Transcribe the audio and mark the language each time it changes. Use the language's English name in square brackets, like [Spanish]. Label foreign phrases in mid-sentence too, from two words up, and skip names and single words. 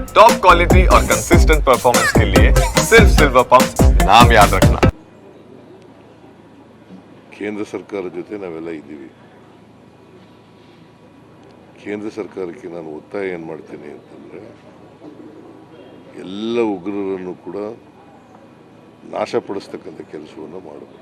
[English] top quality [Hindi] और [English] consistent performance [Hindi] के लिए सिर्फ सिल्वर पंप नाम याद रखना। [Kannada] ಕೇಂದ್ರ ಸರ್ಕಾರ ಜೊತೆ ನಾವೆಲ್ಲ ಇದ್ದೀವಿ. ಕೇಂದ್ರ ಸರ್ಕಾರಕ್ಕೆ ನಾನು ಒತ್ತಾಯ ಏನು ಮಾಡ್ತೀನಿ ಅಂತಂದರೆ, ಎಲ್ಲ ಉಗ್ರರನ್ನು ಕೂಡ ನಾಶಪಡಿಸ್ತಕ್ಕಂಥ ಕೆಲಸವನ್ನು ಮಾಡಬೇಕು.